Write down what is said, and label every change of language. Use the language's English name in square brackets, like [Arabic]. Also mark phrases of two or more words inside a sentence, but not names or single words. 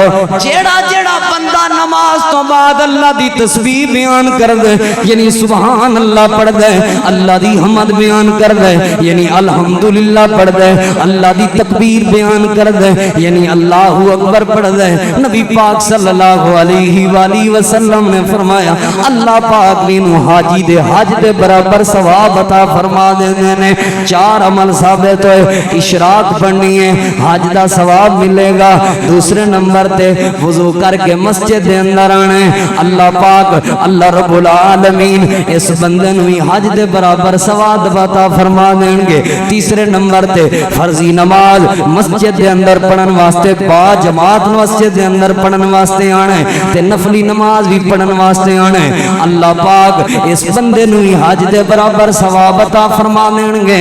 [Punjabi] جیہڑا جیہڑا بندہ نماز توں بعد اللہ دی تسبیح بیان کر دے یعنی [Arabic] سبحان الله [Punjabi] پڑھ دے، اللہ دی حمد بیان کر دے یعنی الحمدللہ پڑھ دے، اللہ دی تکبیر بیان کر دے یعنی [Arabic] الله أكبر [Punjabi] پڑھ دے. نبی پاک [Arabic] صلى الله عليه وسلم [Punjabi] نے فرمایا اللہ پاک نوں حاجی دے حج دے برابر ثواب عطا فرما دیندے نیں. 4 عمل ثابت ہوئے، اشراق پڑھنی ہے حج دا ثواب ملے گا. دوسرے نمبر تے وضو کر کے مسجد دے اندر آنا ہے، اللہ پاک اللہ رب العالمین اس بندے نوں حج دے برابر ثواب عطا فرما دین گے. تیسرے نمبر تے فرضی نماز مسجد کے اندر پڑھن واسطے با جماعت مسجد کے اندر پڑھن واسطے آنا ہے تے نفلی نماز وی پڑھن واسطے آنا ہے. اللہ پاک اس بندے نوں حج دے برابر ثواب عطا فرما دین گے.